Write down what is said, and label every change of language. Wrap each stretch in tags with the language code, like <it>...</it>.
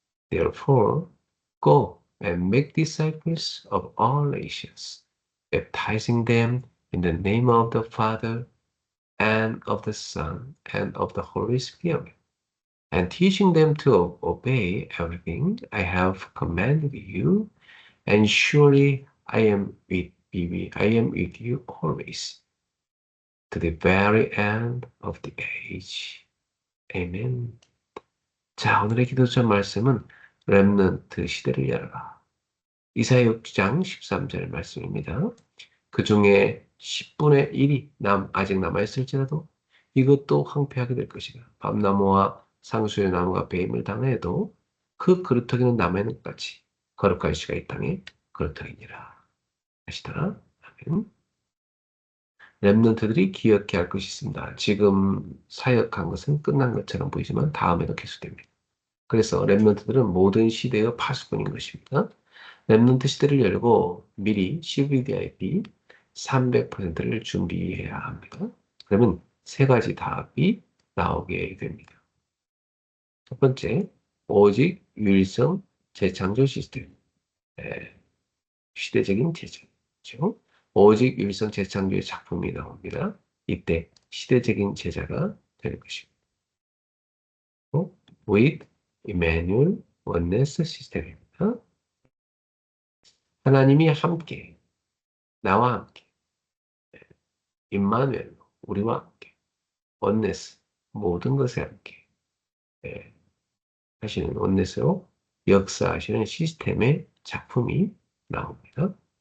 <en>Therefore, go and make disciples of all nations, baptizing them in the name of the Father and of the Son and of the Holy Spirit, and teaching them to obey everything I have commanded you. And surely I am with you always, to the very end of the age. Amen.</en> <ko>자, 오늘의 기도자 말씀은 렘넌트 시대를 열어라. 이사야 6장 13절 말씀입니다. 그 중에 10분의 1이 아직 남아있을지라도 이것도 황폐하게 될 것이다. 밤나무와 상수의 나무가 배임을 당해도 그 그루터기는 남아있는 것 같이 거룩한 씨가 이 땅에 그루터기니라 하시더라. 아멘. 렘넌트들이 기억해야 할 것이 있습니다. 지금 사역한 것은 끝난 것처럼 보이지만 다음에도 계속됩니다. 그래서 렘넌트들은 모든 시대의 파수꾼인 것입니다. 렘넌트 시대를 열고 미리 CVDIP 300%를 준비해야 합니다. 그러면 세 가지 답이 나오게 됩니다. 첫 번째, 오직 유일성 재창조 시스템. 시대적인 제자죠. 오직 유일성 재창조의 작품이 나옵니다. 이때 시대적인 제자가 되는 것입니다.</ko> <en>with Emmanuel Oneness</en> <ko>시스템입니다. 하나님이 함께, 나와 함께, 임마누엘, 우리와 함께, 원네스, 모든 것에 함께 하시는 원네스로 역사하시는 시스템의 작품이 나옵니다.</ko>